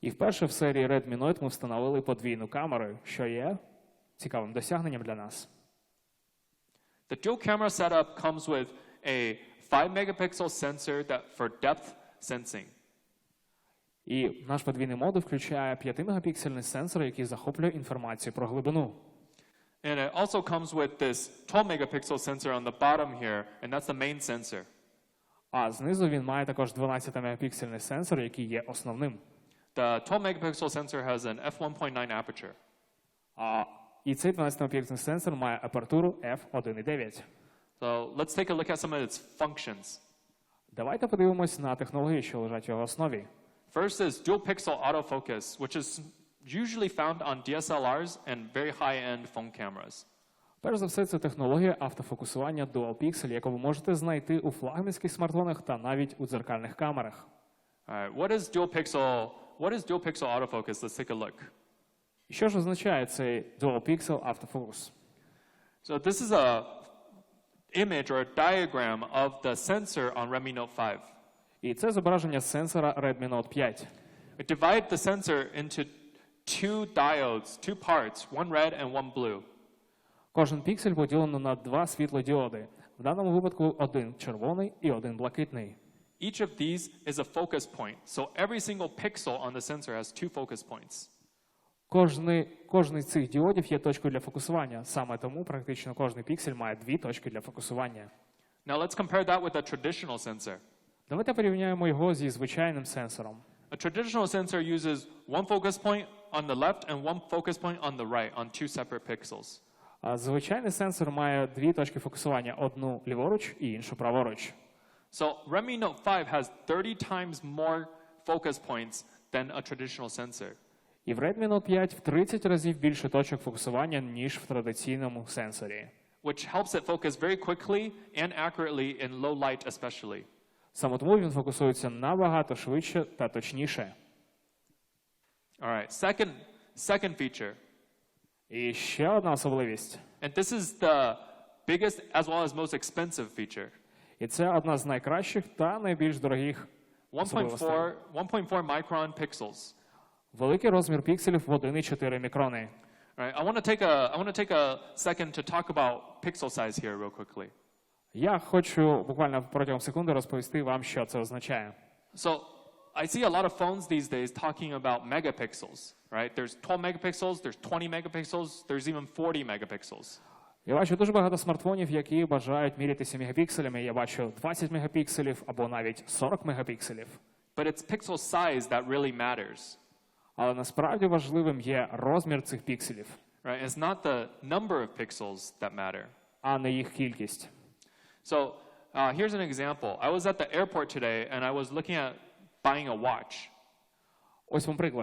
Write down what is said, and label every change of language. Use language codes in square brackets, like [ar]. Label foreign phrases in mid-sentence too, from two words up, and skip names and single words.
[uk] І вперше в серії Redmi Note ми встановили подвійну камеру, що є цікавим досягненням для нас. [en] The dual camera setup comes with a 5-megapixel sensor for depth sensing. [uk] І наш подвійний модуль включає 5-мегапіксельний сенсор, який захоплює інформацію про глибину. [en] And it also comes with this 12-megapixel sensor on the bottom here, and that's the main sensor. [uk] А знизу він має також 12-мегапіксельний сенсор, який є основним. [en] The 12-megapixel sensor has an f1.9 aperture. [uk] І цей 12-мегапіксельний сенсор має апертуру f1.9. [en] So let's take a look at some of its functions. [uk] Давайте подивимось на технології, що лежать в його основі. [en] First is dual pixel autofocus, which is usually found on DSLRs and very high-end phone cameras. [uk] Перш за все, це технологія автофокусування [en] Dual Pixel, [uk] яку ви можете знайти у флагманських смартфонах та навіть у дзеркальних камерах. [en] All right, what is dual pixel autofocus? Let's take a look. [uk] І що ж означає цей [en] Dual Pixel [uk] автофокус? [en] So this is a image or a diagram of the sensor on Redmi Note 5. [uk] І це зображення сенсора Redmi Note 5. [en] We divide the sensor into two diodes, two parts, one red and one blue. [uk] Кожен піксель поділено на два світлодіоди. В даному випадку один червоний і один блакитний. [en] Each of these is a focus point. So every single pixel on the sensor has two focus points. [uk] Кожний з цих діодів є точкою для фокусування. Саме тому практично кожний піксель має дві точки для фокусування. [en] Now let's compare that with a traditional sensor. [uk] Давайте порівняємо його зі звичайним сенсором. [en] A traditional sensor uses one focus point on the left and one focus point on the right on two separate pixels. [uk] А звичайний сенсор має дві точки фокусування, одну ліворуч і іншу праворуч. [en] So Redmi Note 5 has 30 times more focus points than a traditional sensor. [uk] І в Redmi Note 5 в 30 разів більше точок фокусування, ніж в традиційному сенсорі. [en] Which helps it focus very quickly and accurately in low light especially. [uk] Саме тому він фокусується набагато швидше та точніше. [en] All right, second feature. [uk] І ще одна особливість. [en] And this is the biggest as well as most expensive feature. [uk] І це одна з найкращих та найбільш дорогих особливостей. [en] 1.4 micron pixels. [uk] Великий розмір пікселів в 1,4 мікрони. [en] All right, I want to take a second to talk about pixel size here real quickly. [uk] Я хочу буквально протягом секунди розповісти вам, що це означає. [en] So I see a lot of phones these days talking about megapixels, right? There's 12 megapixels, there's 20 megapixels, there's even 40 megapixels. [uk] Я бачу дуже багато смартфонів, які бажають мірятися мегапікселями. Я бачу 20 мегапікселів або навіть 40 мегапікселів. [en] But it's pixel size that really matters. [uk] Але насправді важливим є розмір цих пікселів, [en] Right? It's not the number of pixels that matter. [uk] а не їх кількість. [en] So here's an example. I was at the airport today and I was looking at buying a watch. [uk] Ось вам приклад.